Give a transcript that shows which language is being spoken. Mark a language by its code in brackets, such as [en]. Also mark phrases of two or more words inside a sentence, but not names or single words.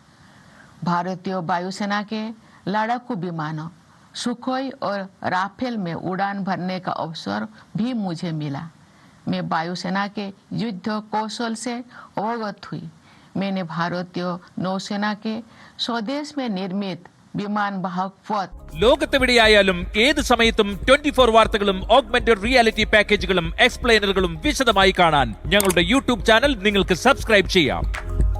[hi] भारतीय वायुसेना के लड़ाकू विमानों सुखोई और राफेल में उड़ान भरने का अवसर भी मुझे मिला। मैं वायुसेना के युद्ध कौशल से अवगत हुई। मैंने भारतीय नौसेना के स्वदेश में निर्मित विमान वाहक पत्त [ml] ലോകത്തെവിടെയായാലും ഏത് സമയത്തും 24 വാർത്തകളും [en] augmented reality [ml] പാക്കേജുകളും എക്സ്പ്ലെയിനറുകളും വിശദമായി കാണാൻ ഞങ്ങളുടെ [en] YouTube channel [ml] നിങ്ങൾക്ക് സബ്സ്ക്രൈബ് ചെയ്യാം.